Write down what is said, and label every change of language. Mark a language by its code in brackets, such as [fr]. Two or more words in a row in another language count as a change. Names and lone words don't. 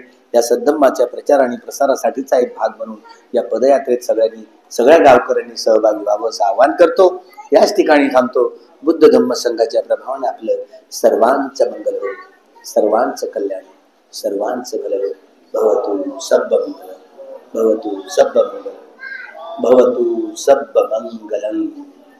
[mr] या सद्धम्माच्या प्रचार आणि प्रसारासाठीचा एक भाग म्हणून या पदयात्रेत सगळ्या गावकऱ्यांनी सहभागी व्हावं असं आवाहन करतो. याच ठिकाणी थांबतो. बुद्ध धम्म संघाच्या प्रभावाने आपलं सर्वांचं मंगल हो, सर्वांचं कल्याण, सर्वांचं भलं हो. [pi] भवतु सब्ब मंगलम, भवतु सब्ब मंगलम, भवतु सब्ब मंगलम.